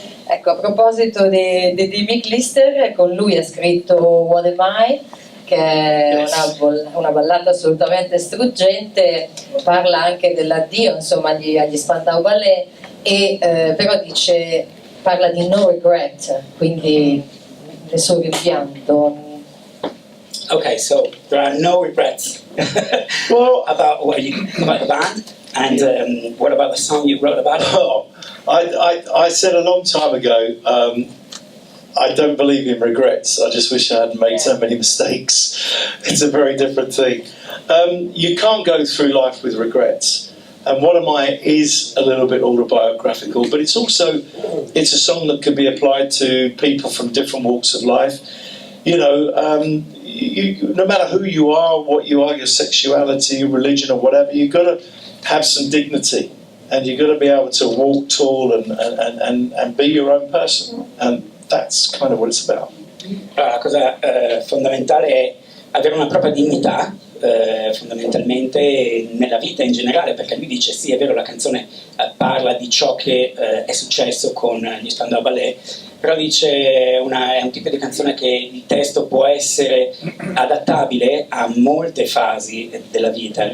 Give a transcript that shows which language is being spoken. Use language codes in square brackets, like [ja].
[it] Ecco, a proposito di Mick Lister, con lui ha scritto What Am I, che è una ballata assolutamente struggente, parla anche dell'addio insomma agli Spandau Ballet, e però parla di [en] no regret, [it] quindi nessun rimpianto. [en] Okay, so there are no regrets. Well, about the band, and what about the song you wrote about it? I said a long time ago, I don't believe in regrets. I just wish I hadn't made so many mistakes. It's a very different thing. You can't go through life with regrets. And What Am I is a little bit autobiographical, but it's also, it's a song that could be applied to people from different walks of life. You know, no matter who you are, what you are, your sexuality, religion or whatever, you've got to have some dignity. And you've got to be able to walk tall and be your own person. And that's kind of what it's about. [it] La cosa fondamentale è avere una propria dignità, fondamentalmente nella vita in generale, perché lui dice sì, è vero, la canzone parla di ciò che è successo con gli Spandau Ballet, però dice è un tipo di canzone che il testo può essere adattabile a molte fasi della vita.